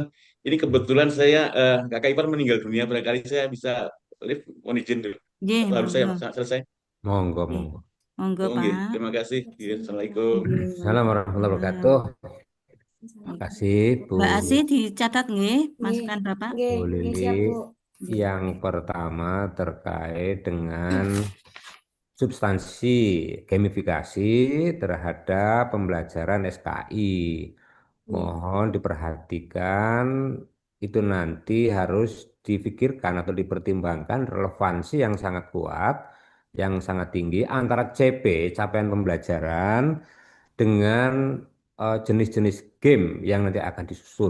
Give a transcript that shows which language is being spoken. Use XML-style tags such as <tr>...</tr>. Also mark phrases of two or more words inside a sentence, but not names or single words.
<id>Ini kebetulan saya kakak ipar meninggal dunia, barangkali saya bisa live, mohon izin dulu. Nggih, Atau harus saya monggo. selesai? Monggo, Nggih. monggo. Monggo, Nggih, Pak. terima kasih. Assalamualaikum. Nggih,</id> <ar>السلام عليكم ورحمة الله وبركاته.</ar> <id>Terima kasih Bu Mbak Asih dicatat nggih, Nggih. masukan Bapak. Nggih, Bu nggih, Lili. siap, Bu. Yang pertama terkait dengan substansi gamifikasi terhadap pembelajaran SKI. Mohon diperhatikan, itu nanti harus difikirkan atau dipertimbangkan relevansi yang sangat kuat, yang sangat tinggi antara CP, capaian pembelajaran, dengan jenis-jenis game yang nanti akan disusun.</id>